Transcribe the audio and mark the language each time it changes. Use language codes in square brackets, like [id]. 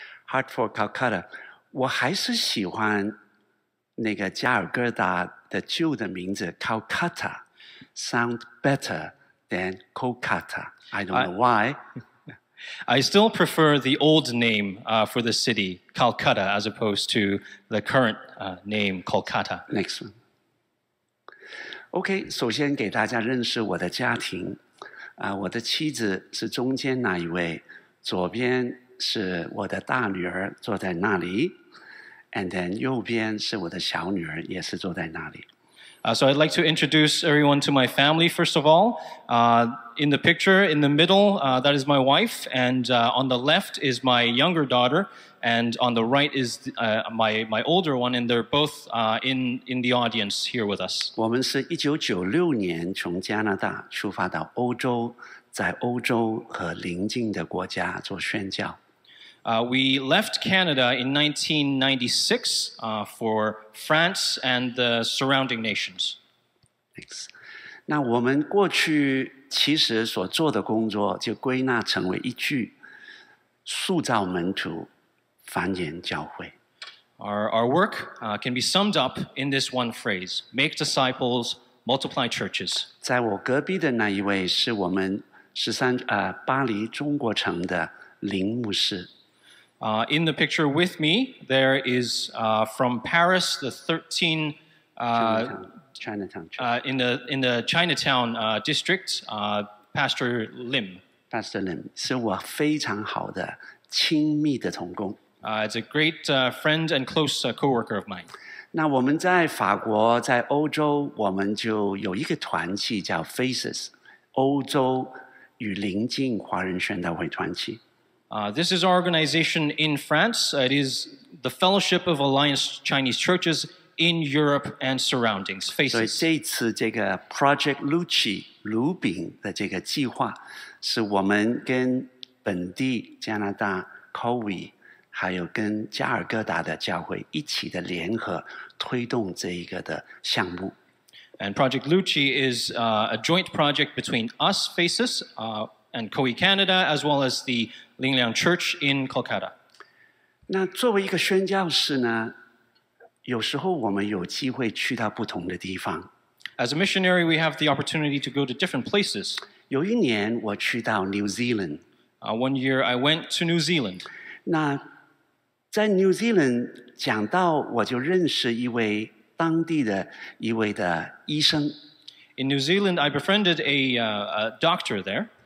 [zh] Hartford, Kolkata， 我还是喜欢那个加尔各答的旧的名字 Kolkata， [en] sound better than Kolkata. I don't know why. I still prefer the old name for the city, Calcutta, as opposed to the current name, Kolkata. Next one. [zh] OK， 首先给大家认识我的家庭。我的妻子是中间那一位，左边是我的大女儿坐在那里 ， [en] and then [zh] 右边是我的小女儿，也是坐在那里。 [en] So I'd like to introduce everyone to my family, first of all. In the picture, in the middle, that is my wife, and on the left is my younger daughter, and on the right is my older one, and they're both in the audience here with us. [zh] 我们是1996年从加拿大出发到欧洲，在欧洲和邻近的国家做宣教。 [en] We left Canada in 1996 for France and the surrounding nations. Thanks. [zh] 那我们过去其实所做的工作就归纳成为一句：塑造门徒，繁衍教会。 [en] Our work can be summed up in this one phrase: make disciples, multiply churches. [zh] 在我隔壁的那一位是我们巴黎中国城的林牧师。 [en] In the picture with me, there is from Paris, the 13 Chinatown. In the Chinatown district, Pastor Lim. [zh] Pastor Lim 是我非常好的亲密的同工。 [en] It's a great friend and close coworker of mine. [zh] 那我们在法国，在欧洲，我们就有一个团契叫 Faces， 欧洲与邻近华人宣道会团契。 [en] This is our organization in France. It is the Fellowship of Alliance Chinese Churches in Europe and surroundings. [zh] 所以 [en] Faces. [zh] 这一次这个 Project Lucci 卢饼的这个计划，是我们跟本地加拿大 Kowi 还有跟加尔各答的教会一起的联合推动这一个的项目。 [en] And Project Lucci is a joint project between us, Faces, and Kowi Canada, as well as the Lingliang Church in Kolkata. [zh] 那作为一个宣教士呢，有时候我们有机会去到不同的地方。 [en] As a missionary, we have the opportunity to go to different places. [zh] 有一年我去到 New Zealand。 [en] One year I went to New Zealand. [zh] 那在 New Zealand 讲到，我就认识一位当地的一位的医生。 [en] In New Zealand, I befriended a doctor there.